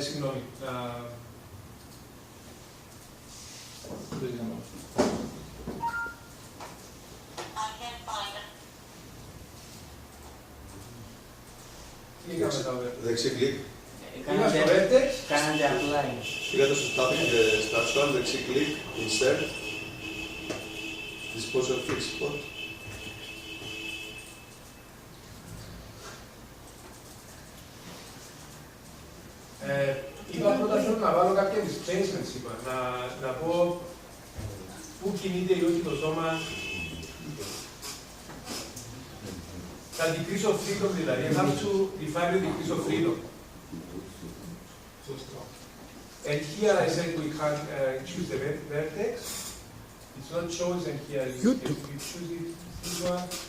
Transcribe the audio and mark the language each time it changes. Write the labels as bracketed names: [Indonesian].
[Greek] Συγγνώμη. Τι έκαμε τα vertex? Δεξί κλικ. Είμαστε στο vertex. Κάνατε apply. Πήγατε στο structure, δεξί κλικ, [English] insert, disposal fixed spot. [Greek] Είπα πρώτα θέλω να βάλω κάποια displacements, είπα. Να πω πού κινείται ή όχι το σώμα. Τα [English] degrees of freedom [Greek] δηλαδή. [English] I have to define the degrees of freedom. And here I said we can choose the vertex. It's not chosen here. You choose it, this one.